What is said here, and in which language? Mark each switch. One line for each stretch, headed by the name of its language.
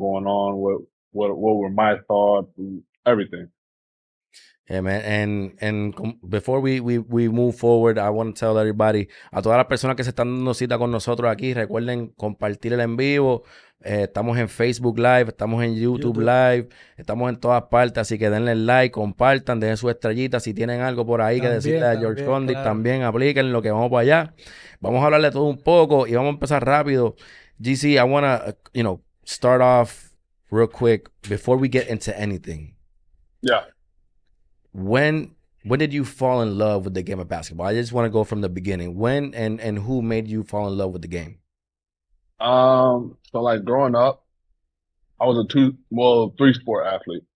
English: going on, what were my thoughts, and everything. Yeah, man. Before we move forward, I want to tell everybody,
Spanish: a todas las personas que se están dando cita con nosotros aquí, recuerden compartir el en vivo. Estamos en Facebook Live, estamos en YouTube Live, estamos en todas partes, así que denle like, compartan, dejen su estrellita. Si tienen algo por ahí que decirle a George Conditt, claro. también apliquen lo que vamos para allá. Vamos a hablarle de todo un poco y vamos a empezar rápido.
English: GC, I want to, start off real quick before we get into anything. Yeah. When did you fall in love with the game of basketball? I just want to go from the beginning. When and who made you fall in love with the game? So like growing up, I was a three sport athlete.